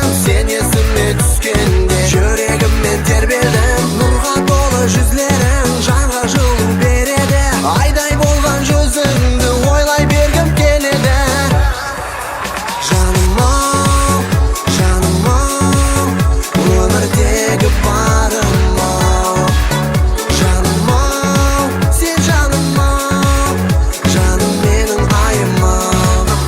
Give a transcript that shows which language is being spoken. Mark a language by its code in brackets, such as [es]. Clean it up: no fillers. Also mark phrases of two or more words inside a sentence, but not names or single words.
[uz] Sen esimga tushganda yuragimmen terberdim. Nurga to'la yuzlaring jonga жылу beradi. Ayday bo'lgan yuzingni o'ylay bergim keladi. [kk] Жаным-ау, жаным-ау, өмірдегі барым-ау. Жаным-ау, сен жаным-ау, жаным менің айым-ау.